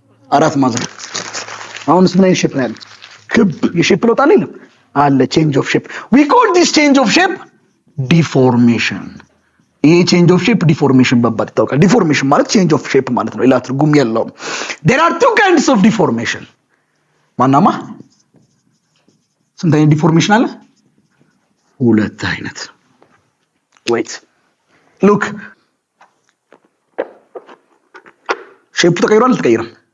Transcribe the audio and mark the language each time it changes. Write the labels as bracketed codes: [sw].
[am] አራት ማዕዘን። አሁንስ ምን አይነት ሼፕ ነው ያለው? ክብ የሼፕ ለውጥ አለ [en] change of shape. we call this change of shape deformation. ይሄ change of shape deformation በባድ ይታወቃል። deformation ማለት change of shape ማለት ነው። [am] ሌላ ትርጉም የለውም። [en] there are two kinds of deformation. [am] ማናማ ስንት አይነት ዲፎርሜሽን አለ? ሁለት አይነት። [en] wait look [am] ሼፑ ተቀይሯል አልተቀየረም?